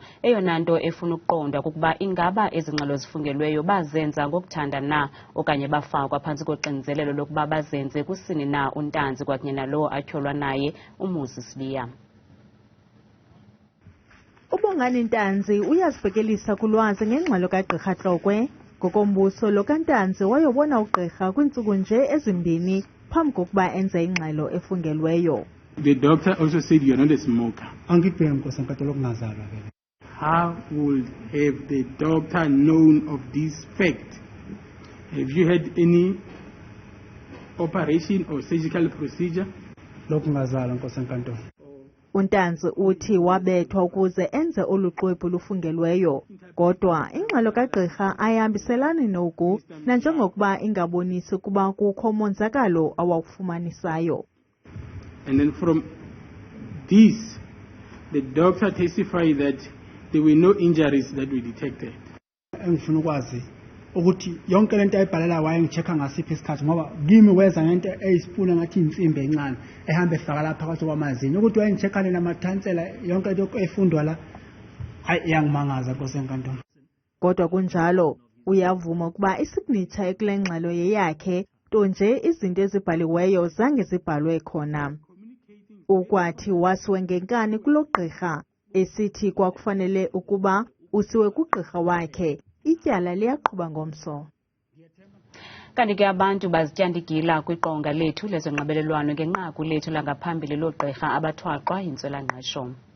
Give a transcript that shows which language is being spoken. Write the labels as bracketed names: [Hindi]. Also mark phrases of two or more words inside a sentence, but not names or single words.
[Xhosa] Eyona nto efuna ukuqondwa kukuba ingaba ezi ngxelo zifungelweyo bazenza ngokuthanda na okanye bafakwa phantsi koxinzelelo lokuba bazenze kusini na uNtanzi kwakunye nalo atyholwa naye uMuzi Sibiya. Ubongani Ntanzi uyazibhekelisa kulwazi ngengxelo kaGqirha Tlokwe. Ngokombuso lo kaNtanzi wayobona ugqirha kwiintsuku nje ezimbini phambi kokuba enze ingxelo efungelweyo. [English] The doctor also said you're not a smoker. How would have the doctor known of this fact? Have you had any operation or surgical procedure. [Zulu] Lokungazala Nkosi enkantolo. [Xhosa] uNtanzi uthi wabethwa ukuze enze olu xwebhu lufungelweyo, kodwa ingxelo kagqirha ayihambiselani noku nanjengokuba ingabonisi ukuba kukho monzakalo awawufumanisayo. [English] And then from this, the doctor testified that there were no injuries that we detected. [Zulu] Engifuna ukwazi ukuthi yonke lento ayibhalela wayengichecka ngasiphi isikhathi ngoba kimi weza ngento eyisipuna ngathi insimbi encane ehamba efaka lapha phakathi kwamazinyo ukuthi wayengichecka lena mathansela yonke into efundwa la hayi yangimangaza Nkosi enkantolo. [Xhosa] Kodwa kunjalo uyavuma ukuba isignature ekule ngxelo yeyakhe nto nje izinto ezibhaliweyo zange zibhalwe khona. Ukwathi wasiwe ngenkani kulo gqirha esithi kwakufanele ukuba usiwe kugqirha wakhe. Ityala liyaqhuba ngomso. Kanti ke abantu bazityandigila kwiqonga lethu lezonxibelelwano ngenqaku lethu langaphambili loogqirha abathwaxwa Intswela-ngqesho.